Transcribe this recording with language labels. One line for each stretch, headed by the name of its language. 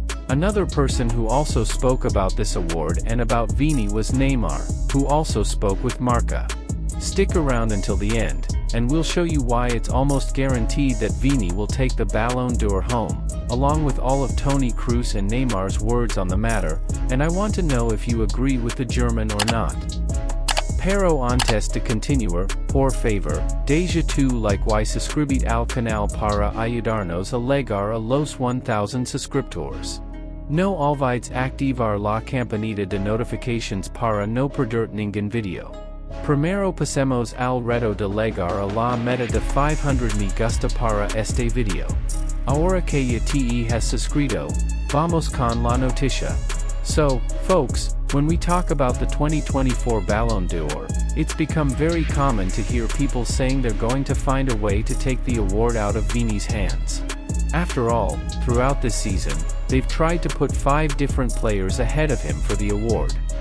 English: Another person who also spoke about this award and about Vini was Neymar, who also spoke with Marca. Stick around until the end, and we'll show you why it's almost guaranteed that Vini will take the Ballon d'Or home, along with all of Toni Kroos and Neymar's words on the matter, and I want to know if you agree with the German or not.
Spanish: Pero antes de continuar, por favor, deja tu like y suscribir al canal para ayudarnos a llegar a los 1000 suscriptores. No olvides activar la campanita de notifications para no perder ningún video. Primero pasemos al reto de llegar a la meta de 500 me gusta para este video. Ahora que ya te has suscrito, vamos con la noticia.
English: So, folks, when we talk about the 2024 Ballon d'Or, it's become very common to hear people saying they're going to find a way to take the award out of Vini's hands. After all, throughout this season, they've tried to put 5 different players ahead of him for the award.